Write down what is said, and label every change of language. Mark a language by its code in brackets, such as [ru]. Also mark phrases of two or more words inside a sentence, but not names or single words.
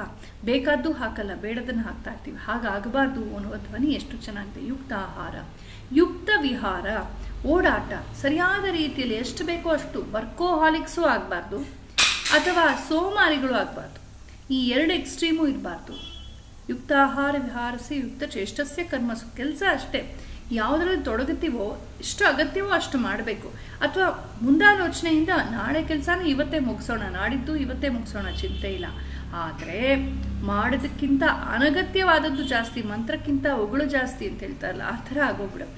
[kn] ಬೇಕಾದ್ದು ಹಾಕಲ್ಲ, ಬೇಡದನ್ನು ಹಾಕ್ತಾ ಇರ್ತೀವಿ. ಹಾಗಾಗಬಾರ್ದು ಅನ್ನುವ ಧ್ವನಿ ಎಷ್ಟು ಚೆನ್ನಾಗಿದೆ. ಯುಕ್ತ ಆಹಾರ, ಯುಕ್ತ ವಿಹಾರ, ಓಡಾಟ ಸರಿಯಾದ ರೀತಿಯಲ್ಲಿ ಎಷ್ಟು ಬೇಕೋ ಅಷ್ಟು. ವರ್ಕೋಹಾಲಿಕ್ಸು ಆಗಬಾರ್ದು ಅಥವಾ ಸೋಮಾರಿಗಳು ಆಗಬಾರ್ದು. ಈ 2 ಎಕ್ಸ್ಟ್ರೀಮು ಇರಬಾರ್ದು. [sa] ಯುಕ್ತ ಆಹಾರ ವಿಹಾರಸಿ ಯುಕ್ತ ಚೇಷ್ಟಸ್ಯ ಕರ್ಮಸು. [kn] ಕೆಲಸ ಅಷ್ಟೇ, ಯಾವುದರಲ್ಲಿ ತೊಡಗುತ್ತೀವೋ ಎಷ್ಟು ಅಗತ್ಯವೋ ಅಷ್ಟು ಮಾಡಬೇಕು. ಅಥವಾ ಮುಂದಾಲೋಚನೆಯಿಂದ ನಾಳೆ ಕೆಲಸನ ಇವತ್ತೇ ಮುಗಿಸೋಣ, ನಾಡಿದ್ದು ಇವತ್ತೇ ಮುಗಿಸೋಣ, ಚಿಂತೆ ಇಲ್ಲ. ಆದರೆ ಮಾಡೋದಕ್ಕಿಂತ ಅನಗತ್ಯವಾದದ್ದು ಜಾಸ್ತಿ, ಮಂತ್ರಕ್ಕಿಂತ ಉಗುಳು ಜಾಸ್ತಿ ಅಂತ ಹೇಳ್ತಾರಲ್ಲ, ಆ ಥರ ಆಗೋಗ್ಬಿಡುತ್ತೆ.